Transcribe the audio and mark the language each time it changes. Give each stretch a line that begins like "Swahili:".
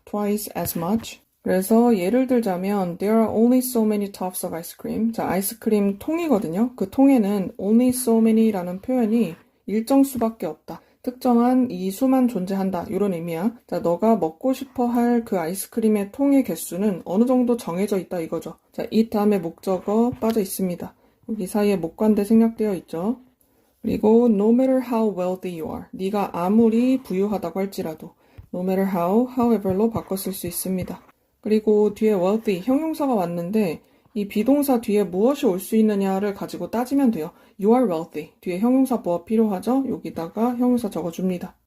English: twice as much.
Korean: 그래서 예를 들자면
English: there are only so many tubs of ice cream.
Korean: 자, 아이스크림 통이거든요. 그 통에는
English: only so many
Korean: 라는 표현이 일정 수밖에 없다. 특정한 이 수만 존재한다. 이런 의미야. 자, 너가 먹고 싶어 할 그 아이스크림의 통의 개수는 어느 정도 정해져 있다 이거죠. 자, it 다음에 목적어 빠져 있습니다. 여기 사이에 목관대 생략되어 있죠. 그리고
English: no matter how wealthy you are.
Korean: 네가 아무리 부유하다고 할지라도
English: no matter how,
Korean: however로 바꿔 쓸 수 있습니다. 그리고 뒤에 wealthy, 형용사가 왔는데 이 비동사 뒤에 무엇이 올 수 있느냐를 가지고 따지면 돼요.
English: You are wealthy.
Korean: 뒤에 형용사 뭐 필요하죠? 여기다가 형용사 적어줍니다.